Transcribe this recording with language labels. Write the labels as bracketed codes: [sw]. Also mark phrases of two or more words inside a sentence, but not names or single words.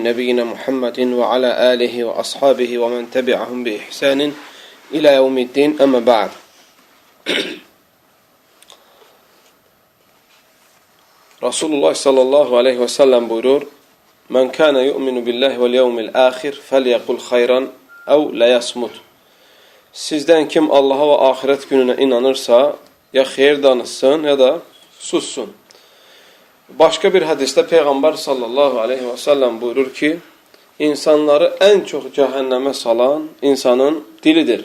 [ar] نبينا محمد وعلى آله وأصحابه ومن تبعهم بإحسان إلى يوم الدين. أما بعد. رسول الله صلى الله عليه وسلم buyurur: من كان يؤمن بالله واليوم الآخر فليقل خيرا أو ليصمت. [az] Sizdən kim Allaha və axirət gününə inanırsa, ya xeyir danışsın, ya da sussun. Başqa bir hədisdə Peyğəmbər [ar] صلى الله عليه وسلم [az] buyurur ki, insanları ən çox cəhənnəmə salan insanın dilidir.